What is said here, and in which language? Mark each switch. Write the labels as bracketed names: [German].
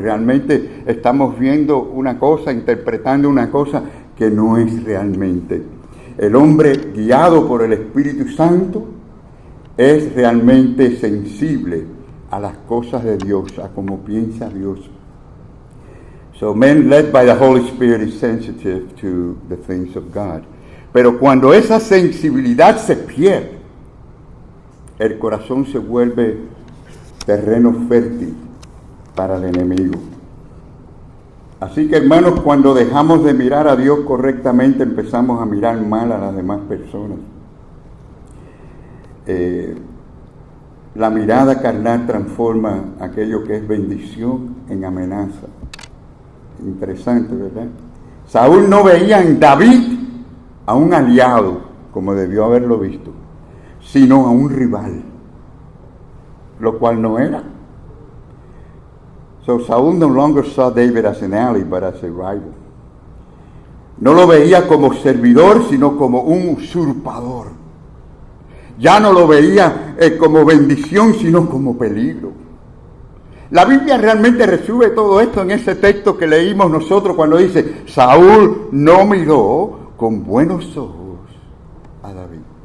[Spanish] Realmente estamos viendo una cosa, interpretando una cosa que no es realmente. El hombre guiado por el Espíritu Santo es realmente sensible a las cosas de Dios, a cómo piensa Dios. [English] So man led by the Holy Spirit is sensitive to the things of God. [Spanish] Pero cuando esa sensibilidad se pierde, el corazón se vuelve terreno fértil para el enemigo. Así que, hermanos, cuando dejamos de mirar a Dios correctamente, empezamos a mirar mal a las demás personas. La mirada carnal transforma aquello que es bendición en amenaza. Interesante, ¿verdad? Saúl no veía en David a un aliado, como debió haberlo visto, sino a un rival, lo cual no era. [English] So Saúl no longer saw David as an ally, but as a rival. [Spanish] No lo veía como servidor, sino como un usurpador. Ya no lo veía como bendición, sino como peligro. La Biblia realmente resume todo esto en ese texto que leímos nosotros cuando dice, Saúl no miró con buenos ojos a David.